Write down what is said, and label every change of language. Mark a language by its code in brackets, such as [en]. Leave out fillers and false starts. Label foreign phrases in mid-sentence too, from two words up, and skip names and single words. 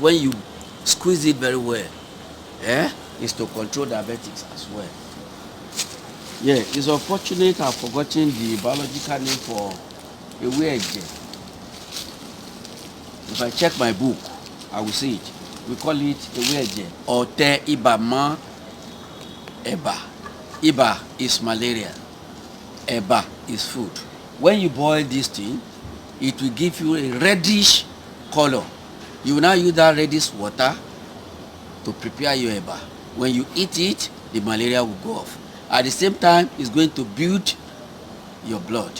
[en] When you squeeze it very well, is to control diabetics as well. Yeah, it's unfortunate I've forgotten the biological name for Eweje. If I check my book, I will see it. We call it Eweje or [yo] Te Ibama Eba. [en] Iba is malaria. Eba is food. When you boil this thing, it will give you a reddish color. You will now use that reddish water to prepare your eba. When you eat it, the malaria will go off. At the same time, it's going to build your blood.